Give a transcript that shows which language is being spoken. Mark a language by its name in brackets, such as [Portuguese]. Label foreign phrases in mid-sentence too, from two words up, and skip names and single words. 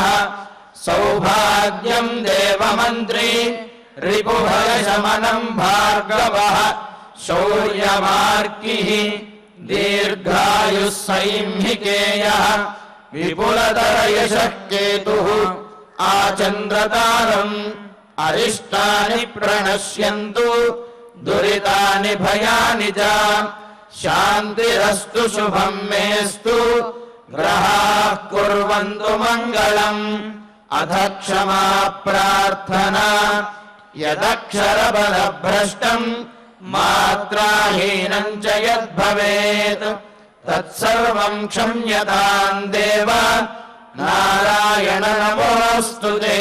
[Sanskrit] సౌభాగ్యం దేవమంత్రీ రిపుభయశమనం భార్గవః శౌర్యమార్కిః దీర్ఘాయుః సైంహికేయః విపులతరయశః కేతుః ఆచంద్రతారం అరిష్టాని ప్రణశ్యంతు దురితాని భయాని చ శాంతిరస్తు శుభం మేస్తు ग्रहाः कुर्वन्तु मङ्गलम् अथ क्षमा प्रार्थना यदक्षरबलभ्रष्टम् मात्राहीनम् च यद्भवेत् तत्सर्वम् क्षम्यताम् देव नारायण नमोऽस्तु ते।